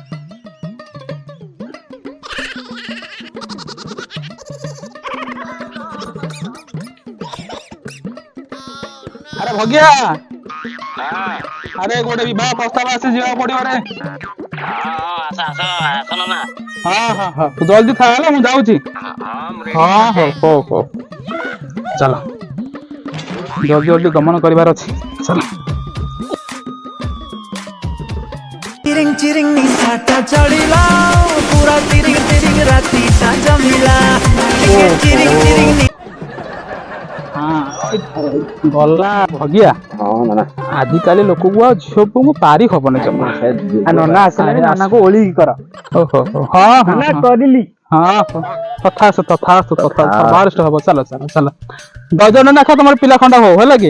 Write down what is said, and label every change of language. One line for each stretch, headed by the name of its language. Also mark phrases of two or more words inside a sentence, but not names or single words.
Odia: ଆରେ ଭଗିଆ, ଆରେ ଗୋଟେ ବିବାହ ପ୍ରସ୍ତାବ ଆସି ଯିବାକୁ ପଡିବ ରେ। ହଁ ହଁ ହଁ ତୁ ଜଲ୍ଦି ଥା ହେଲା, ମୁଁ ଯାଉଛି। ହଁ ହଉ ହଉ ହଉ ଚାଲ, ଜଲ୍ଦି ଜଲ୍ଦି ଗମନ କରିବାର ଅଛି, ଚାଲ। ଚିରିଙ୍ଗ ଚିରିଙ୍ଗ ନିଶାଟା ଚଢ଼ିଲା ପୁରା ତିରିଙ୍ଗ ତିରିଙ୍ଗ ରାତି ଟା ଜମିଲା ଚିରିଙ୍ଗ ଚିରିଙ୍ଗ ଗଲା ଭଗିଆ। ଆଜିକାଲି ଲୋକକୁ ଆଉ ଝିଅ ପୁଅଙ୍କୁ ପାରି ହବନି ଜମା। ନନା ଆସିଲାଣି, ନନାକୁ ଓଳିକି କର। ଓହୋ ହଁ ହଁ ନନା କରିଲି। ହଁ ତଥାସ୍ତୁ ତଥାସ୍ତୁ ତଥାସ୍ତୁ ବାରିଷ୍ଟ ହବ। ଚାଲ ଚାଲ ଚାଲ, ଗଜନ ନାଖା ତମର ପିଲା ଖଣ୍ଡା ହଉ ହେଲା କି।